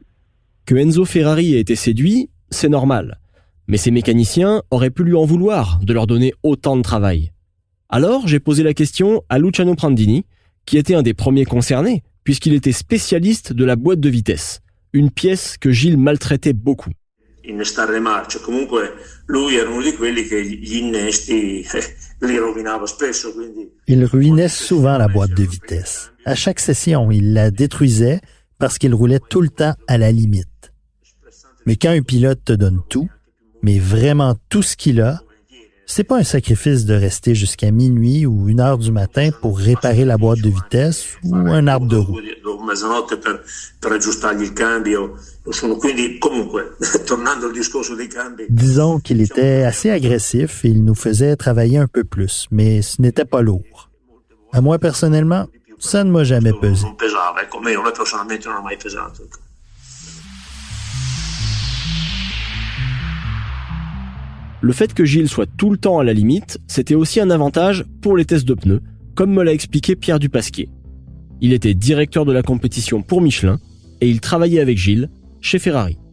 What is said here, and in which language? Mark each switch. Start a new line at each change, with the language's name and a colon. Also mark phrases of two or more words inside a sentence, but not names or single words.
French: Que Enzo Ferrari ait été séduit, c'est normal. Mais ses mécaniciens auraient pu lui en vouloir de leur donner autant de travail. Alors j'ai posé la question à Luciano Prandini, qui était un des premiers concernés, puisqu'il était spécialiste de la boîte de vitesse, une pièce que Gilles maltraitait beaucoup.
Italian: Innestare le marce, comunque lui era uno di quelli che gli innesti li rovinava spesso, quindi...
French: Il ruinait souvent la boîte de vitesse. À chaque session, il la détruisait parce qu'il roulait tout le temps à la limite. Mais quand un pilote te donne tout, mais vraiment tout ce qu'il a, c'est pas un sacrifice de rester jusqu'à minuit ou 1h du matin pour réparer la boîte de vitesse ou un arbre de roue.
Italian: Mezzanotte per aggiustargli il cambio. Quindi comunque, tornando al discorso dei cambi.
French: Disons qu'il était assez agressif et il nous faisait travailler un peu plus, mais ce n'était pas lourd. À moi personnellement, ça ne m'a jamais pesé.
Italian: Non pesava, ecco, me personalmente non ha mai pesato.
French: Le fait que Gilles soit tout le temps à la limite, c'était aussi un avantage pour les tests de pneus, comme me l'a expliqué Pierre Dupasquier. Il était directeur de la compétition pour Michelin et il travaillait avec Gilles chez Ferrari.